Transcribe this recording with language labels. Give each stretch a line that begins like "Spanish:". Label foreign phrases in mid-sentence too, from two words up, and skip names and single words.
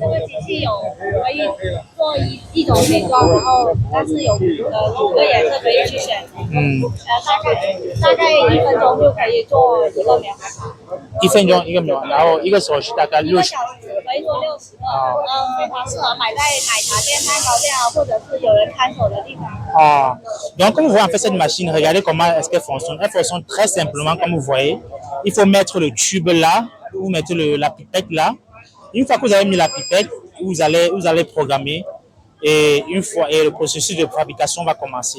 Chinese: 这个机器可以做一种形状，然后但是有5个颜色可以去选。大概1分钟就可以做一个棉花糖。 1分钟一个棉花，然后一个手续大概60。 1个小时可以做60个，非常适合买在奶茶店、蛋糕店啊，或者是有人看守的地方。
French: Donc, comme vous voyez en fait cette machine, regardez comment est-ce qu'elle fonctionne. Elle fonctionne très simplement, comme vous voyez. Il faut mettre le tube là, vous mettez la pipette là. Une fois que vous avez mis la pipette, vous allez programmer et le processus de fabrication va commencer.